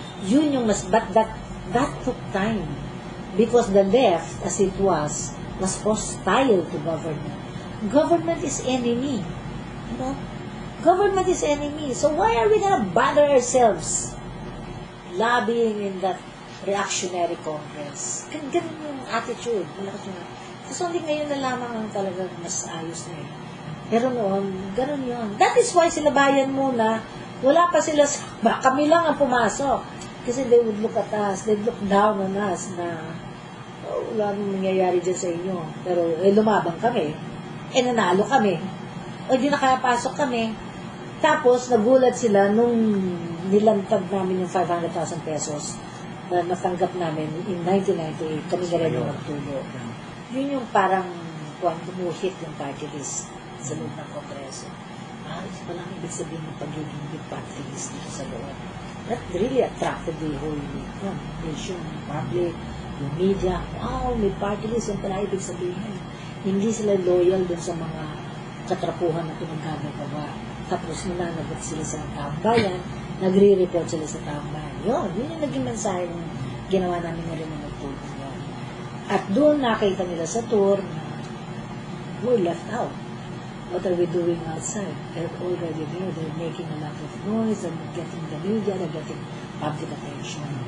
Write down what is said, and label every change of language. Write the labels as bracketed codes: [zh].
[en] Yun yung but that took time. Because the left, as it was hostile to government. Government is enemy. You know? Government is enemy. So why are we gonna bother ourselves lobbying in that reactionary Congress? [tl] Ganun yung [en] attitude. [tl] Kasi hindi ngayon na lamang ang talagang mas ayos na eh. Pero noon, ganun yun. [en] That is why [tl] sila bayan muna, wala pa sila sa, kami lang ang pumasok. [en] Kasi they would look at us, they'd look down on us na, oh, [tl] wala nang nangyayari dyan sa inyo. Pero lumabang kami, nanalo kami. O di nakapasok kami. Tapos, nagulat sila nung nilantad namin yung 500,000 pesos na natanggap namin in 1998. Kami na rin yung nagtulo. Yun yung parang tumuhit yung party list sa loob ng Kongreso. Ito palang ibig sabihin ng pagiging big party list dito sa loob. [en] That really attracted the whole nation, public, yung media. [tl] Wow, may party list yung pala ibig sabihin. Hindi sila loyal dun sa mga katrapuhan na pinagkagagawa. Tapos nananagot sila sa tambayan, nagre-report sila sa tambayan. Yun yung naging mensahe ng ginawa namin na rin ng nagtulong yun. At doon nakita nila sa tour na [en] we're left out. What are we doing outside? They're already there. They're making a lot of noise. They're getting the media. They're getting public attention.